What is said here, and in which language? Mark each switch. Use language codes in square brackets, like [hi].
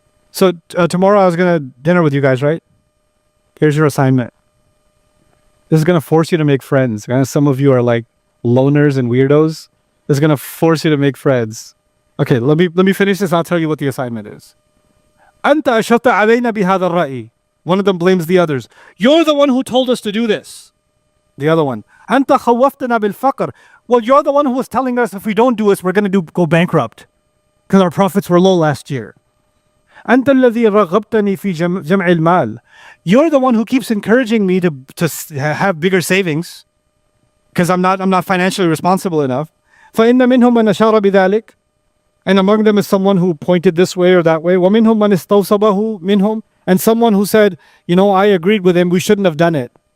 [en] So tomorrow I was going to dinner with you guys, right? Here's your assignment. This is going to force you to make friends. Some of you are like loners and weirdos. This is going to force you to make friends. Okay, let me finish this. I'll tell you what the assignment is. [ar] أنت أشرت علينا بهذا الرأي. [en] One of them blames the others. You're the one who told us to do this. The other one. [ar] أنت خوفتنا بالفقر. [en] Well, you're the one who was telling us if we don't do this, we're going to go bankrupt. Because our profits were low last year. [ar] أنت الذي رغبتني في جمع المال. [en] You're the one who keeps encouraging me to have bigger savings. Because I'm not financially responsible enough. [ar] فإن منهم من أشار بذلك. [en] And among them is someone who pointed this way or that way. [ar] ومنهم من استوصبه منهم. [en] And someone who said, I agreed with him, we shouldn't have done it.